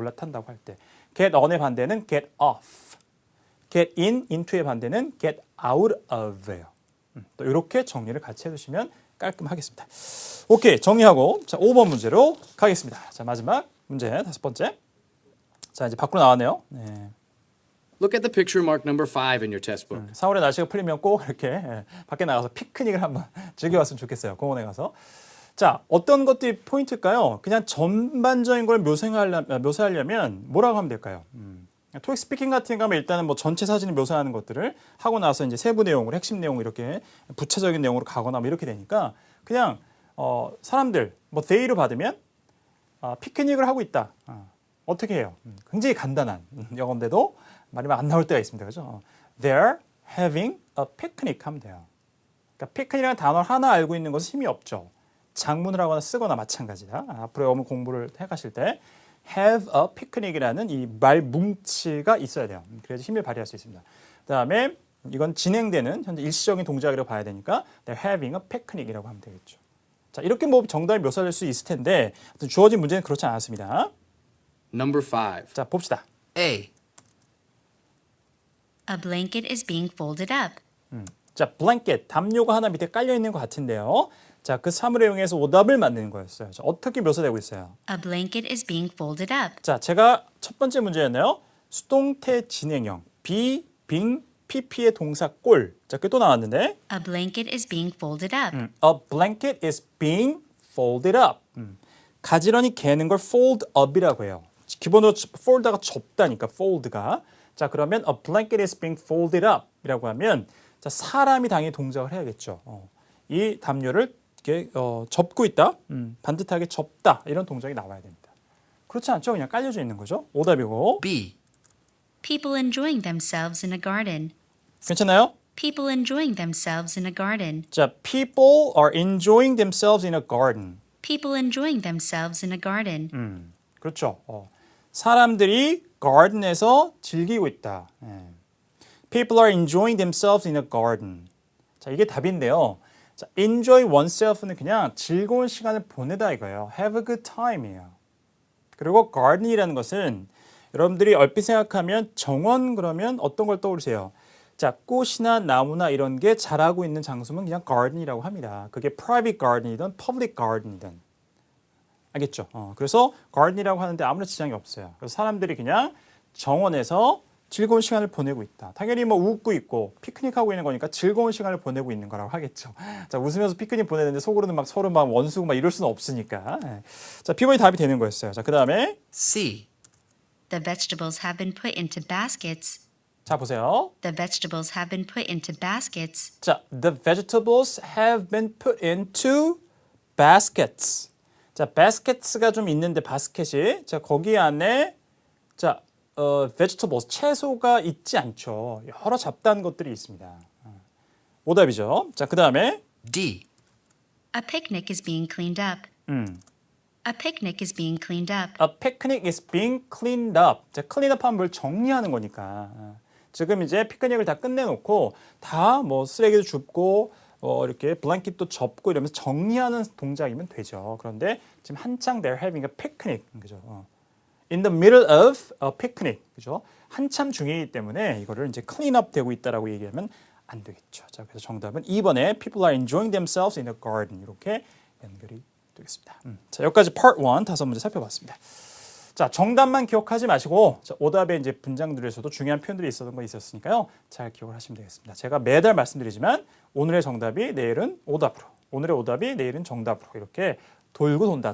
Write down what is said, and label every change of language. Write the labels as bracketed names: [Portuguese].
[Korean] 올라탄다고 할 때 [English] get on [Korean] 의 반대는 [English] get off. get in, into의 [Korean] 반대는 [English] get out of예요. [Korean] 또 이렇게 정리를 같이 해주시면 깔끔하겠습니다. 오케이, 정리하고 자 5번 문제로 가겠습니다. 자 마지막 문제 5번째. 자 이제 밖으로 나왔네요. 네. [English] Look at the picture marked number 5 in your test book. [Korean] 4월에 날씨가 풀리면 꼭 이렇게 밖에 나가서 피크닉을 한번 즐겨봤으면 좋겠어요. 공원에 가서. 자 어떤 것들이 포인트일까요? 그냥 전반적인 걸 묘사하려면 뭐라고 하면 될까요? 토익 스피킹 같은 거 하면 일단은 뭐 전체 사진을 묘사하는 것들을 하고 나서 이제 세부 내용을 핵심 내용을 이렇게 부차적인 내용으로 가거나 뭐 이렇게 되니까 그냥 사람들 뭐 [English] they [Korean] 로 받으면 피크닉을 하고 있다. 어떻게 해요? 굉장히 간단한 영어인데도 말이 안 나올 때가 있습니다. 그죠? [English] They're having a picnic [Korean] 하면 돼요. 그러니까 피크닉이라는 단어 하나 알고 있는 것은 힘이 없죠. 장문을 하거나 쓰거나 마찬가지다. 앞으로 영어 공부를 해가실 때 [English] have a picnic [Korean] 이라는 이 말 뭉치가 있어야 돼요. 그래야지 힘을 발휘할 수 있습니다. 그다음에 이건 진행되는 현재 일시적인 동작이라고 봐야 되니까 [English] they're having a picnic [Korean] 이라고 하면 되겠죠. 자 이렇게 뭐 정답이 묘사될 수 있을 텐데 주어진 문제는 그렇지 않았습니다. [English] Number 5. [Korean] 자 봅시다. [English] A. A blanket is being folded up. [Korean] 자 blanket 담요가 하나 밑에 깔려 있는 것 같은데요. 자 그 사물을 이용해서 오답을 만드는 거였어요. 자, 어떻게 묘사되고 있어요? [English] A blanket is being folded up. [Korean] 자 제가 첫 번째 문제였네요. 수동태 진행형 be, being, pp의 동사 꼴. 자 그게 또 나왔는데 [English] A blanket is being folded up. A blanket is being folded up. [Korean] 가지런히 개는 걸 [English] fold up [Korean] 이라고 해요. 기본적으로 fold가 접다니까 fold가. 자 그러면 [English] a blanket is being folded up [Korean] 이라고 하면 자 사람이 당연히 동작을 해야겠죠. 이 담요를 이렇게 접고 있다. 반듯하게 접다. 이런 동작이 나와야 됩니다. 그렇지 않죠? 그냥 깔려져 있는 거죠. 오답이고. [English] B. People enjoying themselves in a garden. [Korean] 괜찮나요? [English] People enjoying themselves in a garden. [Korean] 자, [English] people are enjoying themselves in a garden. People enjoying themselves in a garden. [Korean] 그렇죠. 사람들이 garden에서 즐기고 있다. [English] People are enjoying themselves in a garden. [Korean] 자, 이게 답인데요. 자, [English] enjoy oneself [Korean] 는 그냥 즐거운 시간을 보내다 이거예요. [English] have a good time이에요. [Korean] 그리고 garden이라는 것은 여러분들이 얼핏 생각하면 정원 그러면 어떤 걸 떠오르세요? 자, 꽃이나 나무나 이런 게 자라고 있는 장소면 그냥 garden이라고 합니다. [English] 그게 private garden이든 public garden이든. [Korean] 알겠죠? 그래서 garden이라고 하는데 아무런 지장이 없어요. 그래서 사람들이 그냥 정원에서 즐거운 시간을 보내고 있다. 당연히 뭐 웃고 있고 피크닉하고 있는 거니까 즐거운 시간을 보내고 있는 거라고 하겠죠. 자, 웃으면서 피크닉 보내는데 속으로는 막 서로 막 원수고 막 이럴 수는 없으니까. 자, B번이 답이 되는 거였어요. 자, 그다음에 [English] C. The vegetables have been put into baskets. [Korean] 자, 보세요. [English] The vegetables have been put into baskets. 자, the vegetables have been put into baskets. [Korean] 자, baskets가 좀 있는데 바스켓이 자, 거기 안에 자, vegetables 채소가 있지 않죠. 여러 잡다한 것들이 있습니다. 오답이죠. 자, 그다음에 [English] D. A picnic is being cleaned up. A picnic is being cleaned up. A picnic is being cleaned up. [Korean] 자, [English] clean up [Korean] 하면 뭘 정리하는 거니까. 지금 이제 피크닉을 다 끝내놓고 다 뭐 쓰레기도 줍고 이렇게 블랭킷도 접고 이러면서 정리하는 동작이면 되죠. 그런데 지금 한창 [English] they're having a picnic. [Korean] 그죠? [English] In the middle of a picnic. [Korean] 그죠? 한참 중이기 때문에 이거를 이제 [English] clean up [Korean] 되고 있다라고 얘기하면 안 되겠죠. 자, 그래서 정답은 2번에 [English] people are enjoying themselves in the garden. [Korean] 이렇게 연결이 되겠습니다. 자, 여기까지 part 1 다섯 문제 살펴봤습니다. 자, 정답만 기억하지 마시고 자, 오답의 이제 분장들에서도 중요한 표현들이 있었던 거 있었으니까요. 잘 기억을 하시면 되겠습니다. 제가 매달 말씀드리지만 오늘의 정답이 내일은 오답으로, 오늘의 오답이 내일은 정답으로 이렇게 돌고 돈다.